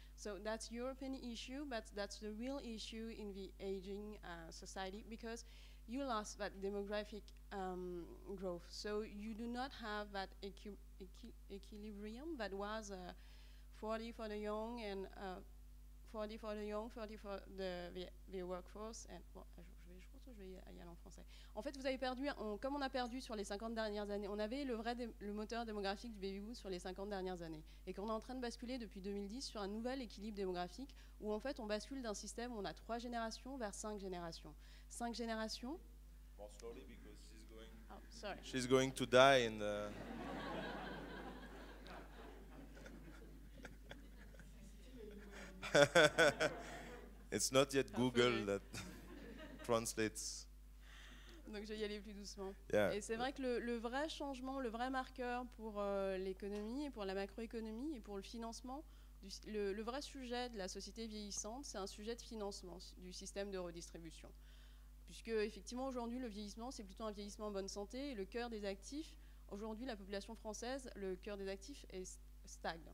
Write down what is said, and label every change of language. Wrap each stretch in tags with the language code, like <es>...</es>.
<en>So that's European issue, but that's the real issue in the aging society, because you lost that demographic growth. So you do not have that equilibrium that was 40 for the young and 40 for the young, 40 for the workforce.</en> <fr>And, bon, je pense que je vais y aller en français. En fait, vous avez perdu, comme on a perdu sur les 50 dernières années, on avait le moteur démographique du baby boom sur les 50 dernières années. Et qu'on est en train de basculer depuis 2010 sur un nouvel équilibre démographique où en fait on bascule d'un système où on a 3 générations vers 5 générations. 5 générations.</fr> <en>More slowly because she's going to die in the... It's not yet Google that translates.</en> <fr>Donc je vais y aller plus doucement.</fr> <en>Yeah.</en> <fr>Et c'est vrai que le vrai changement, le vrai marqueur pour l'économie et pour la macroéconomie et pour le financement, le vrai sujet de la société vieillissante, c'est un sujet de financement du système de redistribution. Puisque effectivement aujourd'hui le vieillissement, c'est plutôt un vieillissement en bonne santé et le cœur des actifs, aujourd'hui la population française, le cœur des actifs est stagne.</fr>